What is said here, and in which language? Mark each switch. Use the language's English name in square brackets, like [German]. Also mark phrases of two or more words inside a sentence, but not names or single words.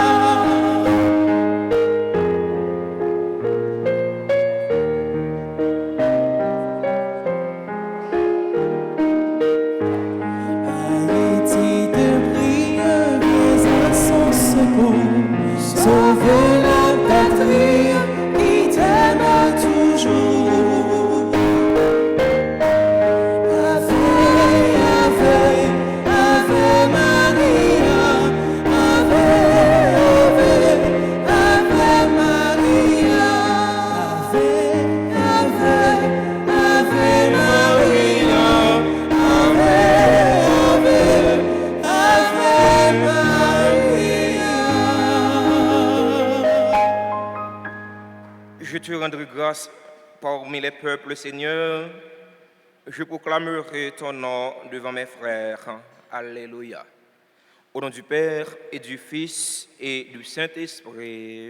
[French] Haïti te prie, viens à son secours, sauve la patrie qui t'aime toujours. [Latin] Ave, Ave, Ave Maria, Ave, Ave, Ave Maria. Ave, Ave, Ave Maria, Ave, Ave, Ave Maria. [French] Je te rendrai grâce parmi les peuples, Seigneur. Je proclamerai ton nom devant mes frères. Alléluia. Au nom du Père et du Fils et du Saint-Esprit.